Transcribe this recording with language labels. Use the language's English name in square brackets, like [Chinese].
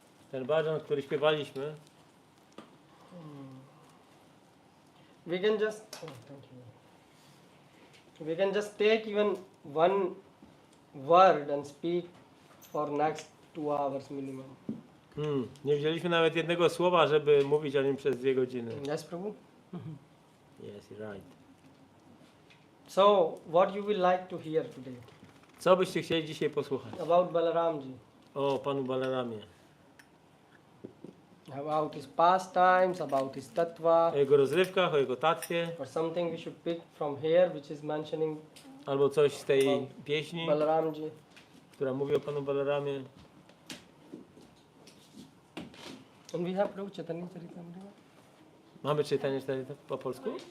[Polish] Ten bhajan, który śpiewaliśmy, [English] we can just we can just take even one word and speak for next 2 hours minimum. [Polish] Nie wzięliśmy nawet jednego słowa, żeby mówić o nim przez 2 godziny. [English] Yes, Prabhu. Yes, you're right. So, what you will like to hear today [Polish] Co byście chcieli dzisiaj posłuchać? [English] about Balaramji, [Polish] O panu Balaramie. [English] about his pastimes, about his tattva, [Polish] O jego rozrywkach, o jego tatwie, [English] or something we should pick from here, which is mentioning [Polish] albo coś z tej pieśni, [English] Balaramji. [Polish] która mówi o panu Balaramie. [English] And we have Prabhu Chaitanya Charitamrita. [Polish] Mamy czytanie po polsku?